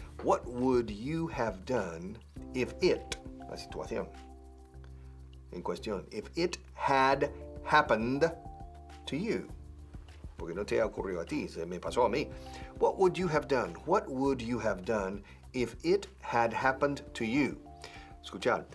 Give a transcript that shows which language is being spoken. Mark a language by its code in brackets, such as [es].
[en] What would you have done if it, [es] la situación en cuestión, [en] if it had happened to you? [es] Porque no te ha ocurrido a ti, se me pasó a mí. [en] What would you have done? What would you have done if it had happened to you? [es] Escuchar.